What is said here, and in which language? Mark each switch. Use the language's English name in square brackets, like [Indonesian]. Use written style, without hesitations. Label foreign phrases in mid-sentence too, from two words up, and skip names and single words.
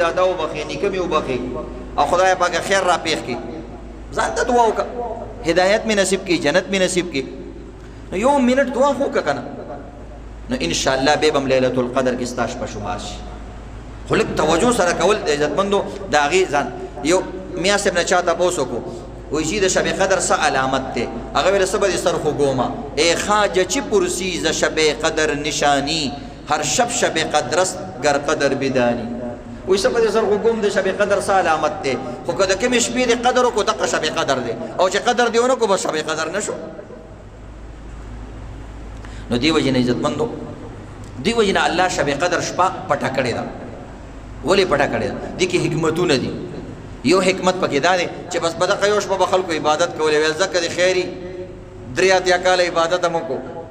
[Pashto] دادا وبخې نیکه مې وبخې او خدای پاکه خیر را پېښ کړي ځان ته دعا وکړه هدایت مې نصیب کړي جنت مې نصیب کړي نو یو منټ دعا خو وکړه که نه نو انشاءالله بیا به هم [Arabic] لیلۃ القدر [Pashto] کې ستا شپه شمار شي خو لږ توجه سره کول د عزتمندو د هغې ځان یو میا صاحب نه چا تپوس وکړو وایي چې د شب قدر څه علامت دی هغه ویله څه به دې سر خوږومه [Persian] ای خواجه چې پرسی ز شب قدر نشانی هر شب قدر است گر قدر بدانی [Pashto] وایي څه به دې سر خوږوم د شب قدر څه علامت دی خو که د کومې شپې دې قدر وکړو دقه شب قدر دی او چې قدر دې ونه کړو بس شب قدر نه شو نو دی وجه نه عزتمندو دی وجه نه الله شب قدر شپه پټه کړې ده ولې پټه کړې ده دې کې حکمتونه دي یو حکمت پکې دا دی چې بس په دغه یو شپه به خلکو عبادت کولی ویل ځکه د خیري 3 کاله عبادت هم وکړو